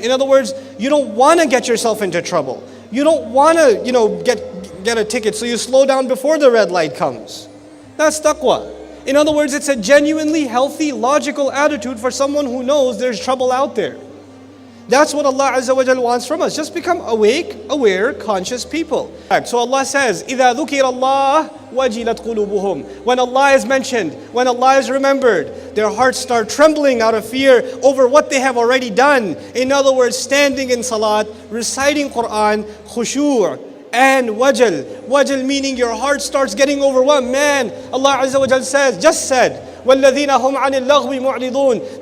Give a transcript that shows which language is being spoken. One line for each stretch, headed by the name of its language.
English: In other words, you don't want to get yourself into trouble. You don't want to, get a ticket, so you slow down before the red light comes. That's taqwa. In other words, it's a genuinely healthy, logical attitude for someone who knows there's trouble out there. That's what Allah Azza wa Jal wants from us. Just become awake, aware, conscious people. So Allah says,
Arabic: إِذَا ذُكِرَ اللَّهُ وَجِلَتْ قُلُوبُهُم.
English: When Allah is mentioned, when Allah is remembered, their hearts start trembling out of fear over what they have already done. In other words, standing in salat, reciting Qur'an, khushu' and wajal. Wajal meaning your heart starts getting overwhelmed. Man, Allah Azza wa Jal just said,
Arabic: وَالَّذِينَ هُمْ عَنِ اللَّغْوِ مُعْرِضُونَ.